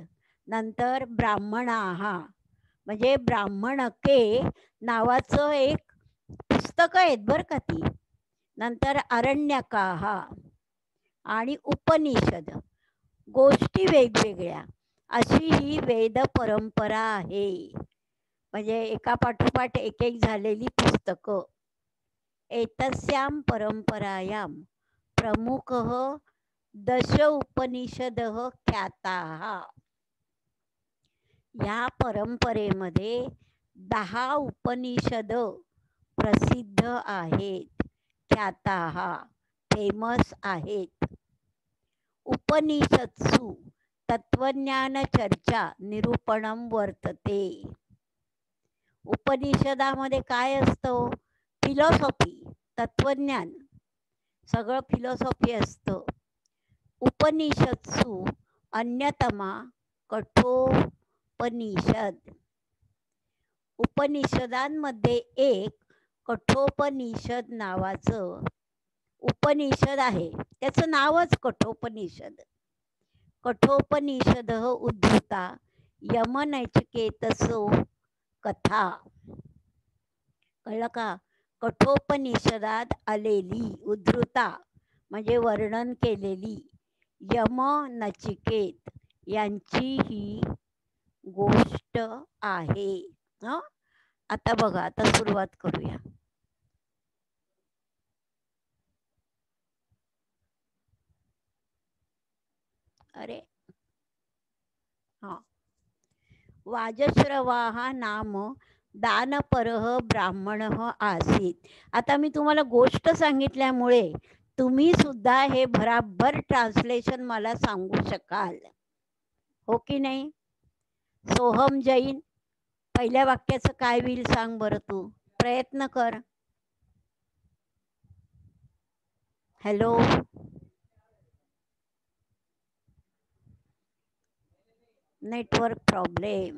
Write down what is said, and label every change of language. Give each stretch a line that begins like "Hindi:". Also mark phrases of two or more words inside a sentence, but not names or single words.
Marathi: नंतर ब्राह्मणाः म्हणजे ब्राह्मणके नावाचं एक पुस्तक आहेत बरं का ती. नंतर आरण्यकाः आणि उपनिषद, गोष्टी वेगवेगळ्या, अशी ही वेद परंपरा आहे. म्हणजे एका पाठोपाठ एक एक झालेली पुस्तकं.
Sanskrit: एतस्यां परंपरायां प्रमुखः 10 उपनिषदः ख्याताः.
Marathi: या परंपरेमध्ये 10 उपनिषद प्रसिद्ध आहेत, ख्याताः फेमस आहेत.
Sanskrit: उपनिषत्सु तत्वज्ञान चर्चा निरूपणम वर्तते.
Marathi: उपनिषदामध्ये काय असतं? फिलॉसॉफी, तत्वज्ञान, सगळं फिलॉसॉफी असतं.
Sanskrit: उपनिषत्सु अन्यतमा कठोपनिषद.
Marathi: उपनिषदांमध्ये एक कठोपनिषद नावाचं उपनिषद आहे, त्याचं नावच कठोपनिषद.
Sanskrit: कठोपनिषद उद्धृता यमनचिकेतसो कथा.
Marathi: कळलं का? कठोपनिषदात आलेली, उद्धृता म्हणजे वर्णन केलेली, यम नचिकेत यांची ही गोष्ट आहे. आता बघा, आता सुरुवात करूया.
Sanskrit: अरे वाजश्रवाः नाम दानपरः ब्राह्मणः आसीत.
Marathi: आता मी तुम्हाला गोष्ट सांगितल्यामुळे तुम्ही सुद्धा हे भराभर ट्रान्सलेशन मला सांगू शकाल, हो की नाही? सोहम जैन, पहिल्या वाक्याचं काय होईल सांग बरं तू, प्रयत्न कर.
English: Hello, network problem.